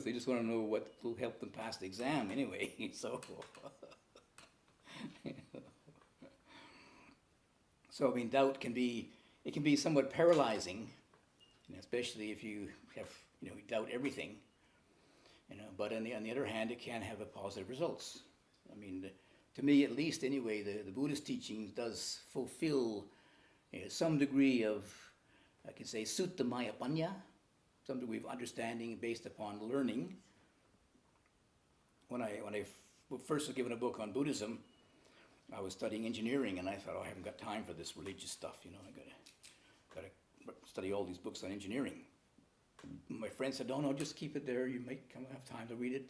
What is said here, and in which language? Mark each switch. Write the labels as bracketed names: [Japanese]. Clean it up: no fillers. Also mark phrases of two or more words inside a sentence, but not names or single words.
[English] They just want to know what will help them pass the exam anyway. So doubt can be somewhat paralyzing, especially if you have, you doubt everything. But on the other hand, it can have a positive results. To me at least anyway, the Buddhist teachings does fulfill some degree of, I can say, [Pali] sutta maya panya, [English] some degree of understanding based upon learning. When I first was given a book on Buddhism, I was studying engineering, and I thought, I haven't got time for this religious stuff. I gotta study all these books on engineering. My friend said, "No, just keep it there. You might come have time to read it."